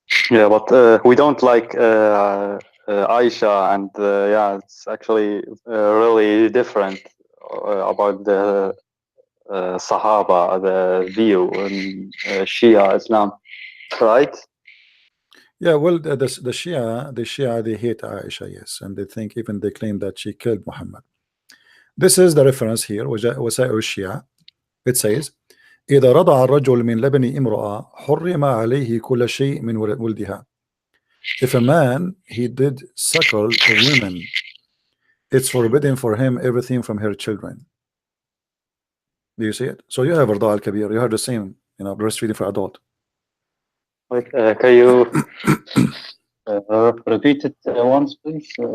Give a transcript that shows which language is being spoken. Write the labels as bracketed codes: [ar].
[en] Yeah, but we don't like Aisha, and yeah, it's actually really different about the Sahaba, the view in Shia Islam, right? Yeah, well, the Shia, they hate Aisha, yes, and they think even they claim that she killed Muhammad. This is the reference here, وسائل الشيعة. It says, [ar] إذا رضع الرجل من لبن امرأة حرم عليه كل شيء من ولدها. [en] If a man he did suckle a woman, it's forbidden for him everything from her children. Do you see it? So you have رضاع الكبير, you have the same, breastfeeding for adult. Like, can you repeat it once, please?